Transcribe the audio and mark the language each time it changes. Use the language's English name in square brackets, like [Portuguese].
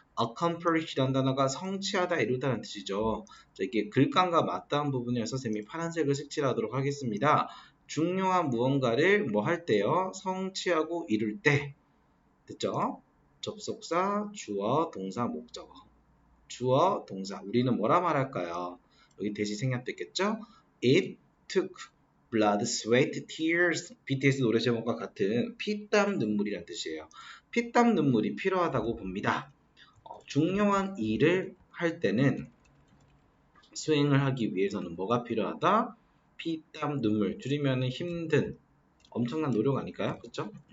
[Korean] accomplish라는 단어가 성취하다, 이루다는 뜻이죠. 자, 이게 글감과 맞닿은 부분이어서 쌤이 파란색을 색칠하도록 하겠습니다. 중요한 무언가를 뭐 할 때요? 성취하고 이룰 때. 됐죠? 접속사, 주어, 동사, 목적어. 주어, 동사. 우리는 뭐라 말할까요? 여기 대시 생략됐겠죠? [English] It took blood, sweat, tears. [Korean] BTS 노래 제목과 같은 피땀 눈물이란 뜻이에요. 피땀 눈물이 필요하다고 봅니다. 중요한 일을 할 때는 수행을 하기 위해서는 뭐가 필요하다? 피땀 눈물. 줄이면 힘든 엄청난 노력 아닐까요? 그쵸?